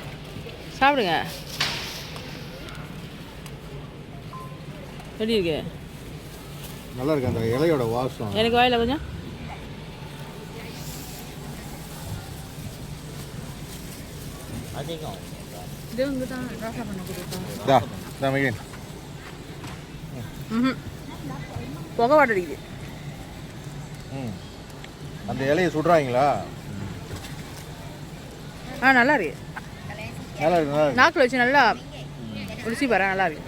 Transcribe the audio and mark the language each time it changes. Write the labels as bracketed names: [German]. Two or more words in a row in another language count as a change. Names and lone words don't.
[Tamil] சாப்பிடுங்க. எப்படி இருக்கு? நல்லா இருக்கு அந்த இலையோட வாசம். எனக்கு வாயில் கொஞ்சம். அதிகம். [Indonesian] Dia enggak tahu rasa mana kita. [Tamil] தா தா மகன். புகை வாட்டடிக்குது. ம் அந்த இலையை சுடுறாங்களா? நல்லா இருக்கு. நல்லா இருக்கு, நல்லா இருக்கு. நாக்கில் வச்சு நல்லா ருசி பாரு, நல்லா இருக்கு.